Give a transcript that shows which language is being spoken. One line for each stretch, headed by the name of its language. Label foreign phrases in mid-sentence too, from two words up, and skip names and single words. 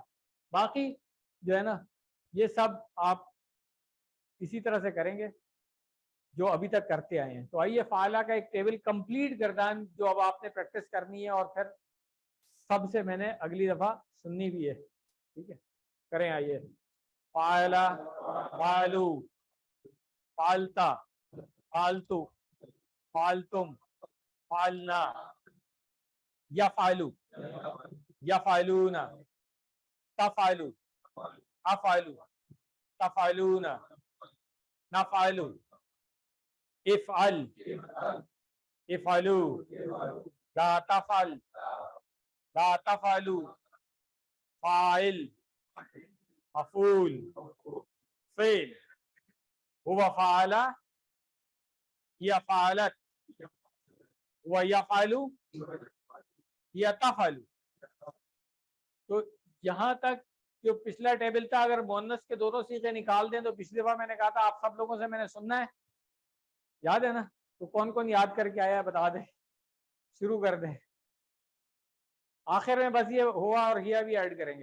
Hindi: बाकी जो है ना ये सब आप इसी तरह से करेंगे जो अभी तक करते आए हैं। तो आइए फाला का एक टेबल कंप्लीट गर्दान जो अब आपने प्रैक्टिस करनी है, और फिर सबसे मैंने अगली दफा सुननी भी है। ठीक है, करें आइए।
Arabic: فعل، فعلوا، فعلت، فعلت، فعلتم، فعلنا، يفعل, يفعلون، تفعل، أفعل، تفعلون، نفعل, افعل، افعلوا، لا تفعل، لا تفعلوا، فاعل, مفعول، فعل، هو فعل، هي فعلت، هو يفعل، هي تفعل.
Hindi: तो यहाँ तक जो पिछला टेबल था, अगर मुअन्नस के दोनों सीखे निकाल दें तो पिछली दफा मैंने कहा था आप सब लोगों से मैंने सुनना है, याद है ना? तो कौन कौन याद करके आया बता दे, शुरू कर दे। आखिर में बस ये हुआ और हिया भी ऐड करेंगे।